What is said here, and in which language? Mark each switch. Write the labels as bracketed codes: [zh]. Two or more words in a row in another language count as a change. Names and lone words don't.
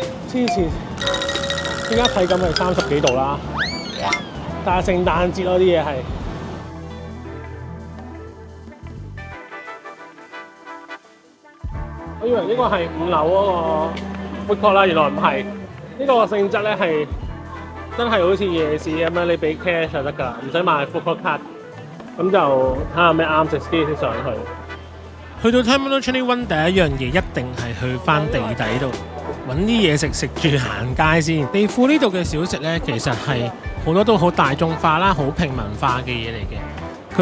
[yue] 黐線，依家睇緊係30幾度啦，但係聖誕節嗰啲嘢係。我以為呢個係5樓嗰個 [en] food court [yue] 啦，原來唔係。呢個性質咧係真係好似夜市咁樣，你俾 cash 就得㗎，唔使買 [en] food court card。 [yue] 咁就睇下咩啱食先上去。去到 Terminal 21第一樣嘢一定係去翻地底度揾啲嘢食，食住行街先。地庫呢度嘅小食咧，其實係好多都好大眾化啦，好平民化嘅嘢嚟嘅。